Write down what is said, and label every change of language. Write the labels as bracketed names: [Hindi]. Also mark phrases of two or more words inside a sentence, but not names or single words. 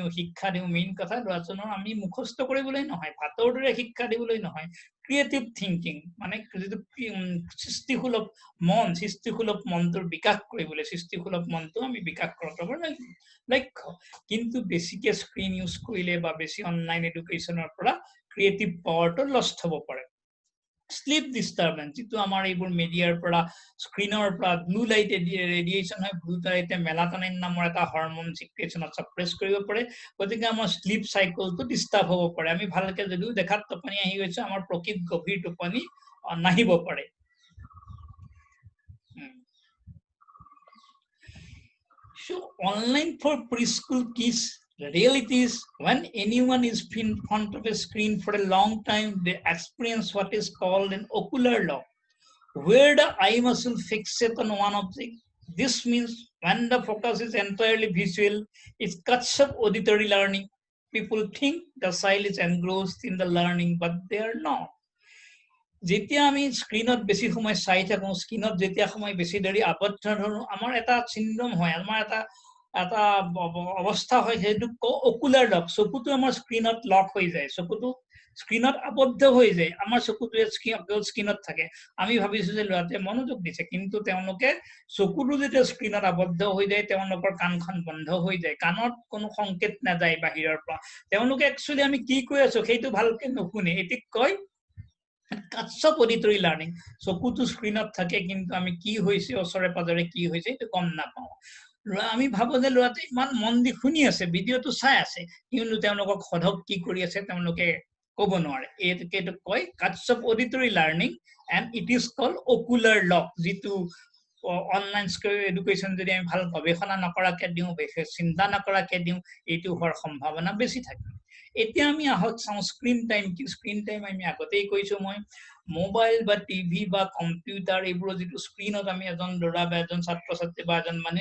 [Assamese] শিক্ষা দিও মেইন কথা ল'ৰাজনৰ আমি মুখস্থ কৰিবলৈ নহয় ভাতৰ দৰে শিক্ষা দিবলৈ নহয় [English] creative thinking [Assamese] মানে যেটো সৃষ্টিশীল মনটোৰ বিকাশ কৰিবলৈ সৃষ্টিশীল মনটো আমি বিকাশ কৰাটো লক্ষ্য কিন্তু বেছিকে [English] screen use [Assamese] কৰিলে বা বেছি [English] online educationৰ [Assamese] পৰা [English] creative powerটো lost [Assamese] হ'ব পাৰে [English] sleep disturbance [Assamese] যেটো আমাৰ এইবোৰ মিডিয়াৰ পৰা স্ক্ৰিনৰ পৰা [English] blue light radiation [Assamese] হয় [English] blue lightে [Assamese] মেলাটনিন নামৰ এটা [English] hormone secretionত suppress [Assamese] কৰিব পাৰে গতিকে আমাৰ [English] sleep cycleটো disturb [Assamese] হ'ব পাৰে আমি ভালকে যদিও দেখাত টোপনি আহি গৈছে আমাৰ প্ৰকৃত গভীৰ টোপনি নাহিব পাৰে [English] So online for preschool kids the reality is when anyone is in front of a screen for a long time they experience what is called an ocular lock where the eye muscle fixates on one object this means when the focus is entirely visual it cuts up auditory learning people think the child is engrossed in the learning but they are not [Assamese] যেতিয়া আমি স্ক্রিনত বেছি সময় চাই থাকো স্ক্রিনত যেতিয়া সময় বেছি দেৰি আবদ্ধ ধৰো আমাৰ এটা সিনড্ৰোম হয় আমাৰ এটা অৱস্থা হয় যেটো অকুলাৰ লক চকুটো আমাৰ স্ক্রিনত লক হৈ যায় চকুটো স্ক্রিনত আবদ্ধ হৈ যায় আমাৰ চকুটোৱে স্ক্রিনত থাকে আমি ভাবিছো যে লৰাতে মনোযোগ দিছে কিন্তু তেওঁলোকে চকুটো যেতিয়া স্ক্রিনত আবদ্ধ হৈ যায় তেওঁলোকৰ কাণখন বন্ধ হৈ যায় কাণত কোনো সংকেত নাযায় বাহিৰৰ পৰা তেওঁলোকে একচুয়ালি আমি কি কৈ আছো সেইটো ভালকে নুশুনে এটি কয় [English] cuts of auditory learning [Assamese] চকুটো স্ক্রিনত থাকে কিন্তু আমি কি হৈছে ওচৰে পাজৰে কি হৈছে এটা গম নাপাও আমি ভাবো যে লৰাতে ইমান মন দি শুনি আছে ভিডিওটো চাই আছে কিন্তু তেওঁলোকক সধক কি কৰি আছে তেওঁলোকে ক'ব নোৱাৰে এইটো কয় [English] cuts of auditory learning and it is called ocular lock [Assamese] যেটো [English] online education [Assamese] যদি আমি ভাল গৱেষণা নকৰাকে দিও বেছি চিন্তা নকৰাকে দিও এইটো হোৱাৰ সম্ভাৱনা বেছি থাকে এতিয়া আমি আহক [English] screen time [Assamese] আমি আগতেই কৈছো মই মোবাইল বা টিভি বা কম্পিউটাৰ এইবোৰ যেটো স্ক্রিনত আমি এজন ল'ৰা বা এজন ছাত্ৰ ছাত্ৰী বা এজন মানে